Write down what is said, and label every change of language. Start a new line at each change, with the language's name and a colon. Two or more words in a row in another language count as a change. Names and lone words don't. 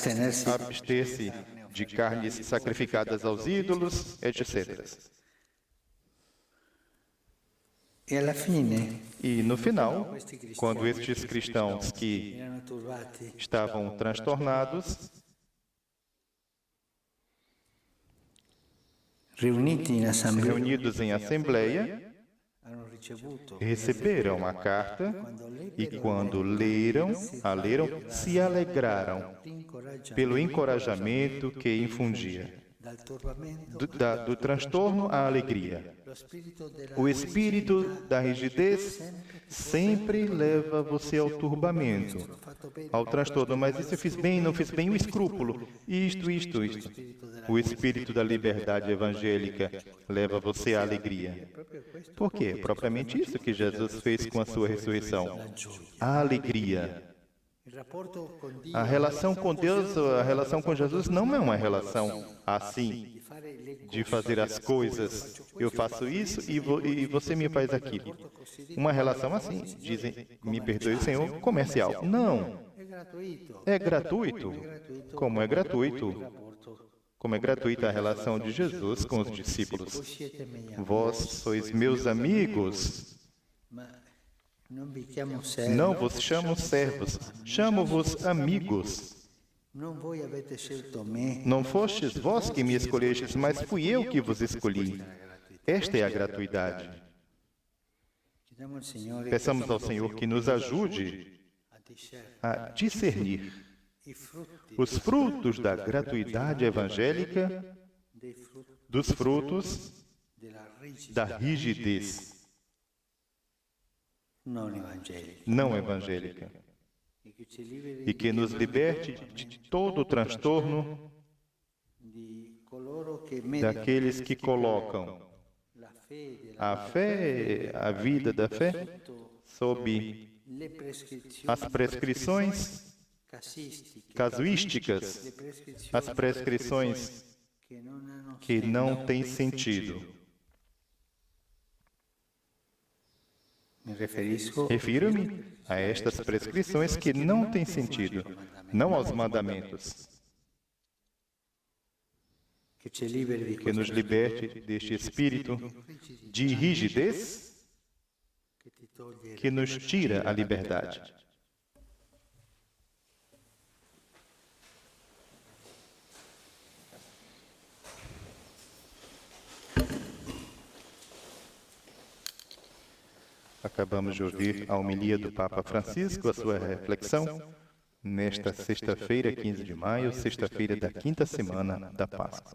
Portuguese: Abster-se de carnes sacrificadas aos ídolos, etc.
Italian: E alla fine
Portuguese: E no final, quando estes cristãos que
Italian: erano turbati,
Portuguese: estavam transtornados,
Italian: riuniti in assemblea,
Portuguese: reunidos em assembleia,
Italian: hanno ricevuto
Portuguese: receberam a carta e quando leram, se alegraram pelo encorajamento que infundia.
Italian: dal turbamento,
Portuguese: Do transtorno à alegria.
Italian: lo spirito della
Portuguese: O espírito da rigidez sempre leva você ao turbamento, ao transtorno. Mas isso eu fiz bem, não fiz bem, o escrúpulo, isto. O espírito da liberdade evangélica leva você à alegria. Por quê? Propriamente isso que Jesus fez com a sua ressurreição. A alegria.
Italian: il rapporto con Dio,
Portuguese: A relação com Deus, a relação com Jesus não é uma relação assim, de fazer as coisas. Eu faço isso e você me faz aquilo. Uma relação assim, dizem, me perdoe, Senhor, comercial. Não,
Italian: è gratuito.
Portuguese: é gratuito. Como é gratuito? Como é gratuita a relação de Jesus com os discípulos.
Italian: Voi siete miei amici,
Portuguese: Vós sois meus amigos.
Italian: ma non vi chiamo servi,
Portuguese: Não vos chamo servos, chamo-vos amigos.
Italian: non voi avete scelto me,
Portuguese: Não fostes vós que me escolhestes, mas fui eu que vos escolhi. Esta é a gratuidade.
Italian: chiediamo al Signore
Portuguese: Peçamos ao Senhor que nos ajude
Italian: a discernere
Portuguese: a discernir
Italian: i frutti
Portuguese: os frutos da gratuidade evangélica
Italian: dei frutti
Portuguese: dos frutos
Italian: della
Portuguese: da rigidez
Italian: non evangelica
Portuguese: não evangélica
Italian: e che ci liberi
Portuguese: e que nos liberte de todo o transtorno
Italian: di coloro che mettono
Portuguese: daqueles que colocam
Italian: la fede,
Portuguese: a fé, a vida da fé, sob
Italian: le prescrizioni
Portuguese: as prescrições
Italian: casistiche,
Portuguese: casuísticas,
Italian: le prescrizioni
Portuguese: as prescrições
Italian: che non hanno
Portuguese: que não têm sentido.
Italian: mi riferisco
Portuguese: Refiro-me a estas prescrições que não têm sentido, não aos mandamentos,
Italian: che ci liberi di
Portuguese: que nos liberte deste espírito de rigidez
Italian: che ti toglie
Portuguese: que nos tira a liberdade. Acabamos de ouvir a homilia do Papa Francisco, a sua reflexão, nesta sexta-feira, 15 de maio, sexta-feira da quinta semana da Páscoa.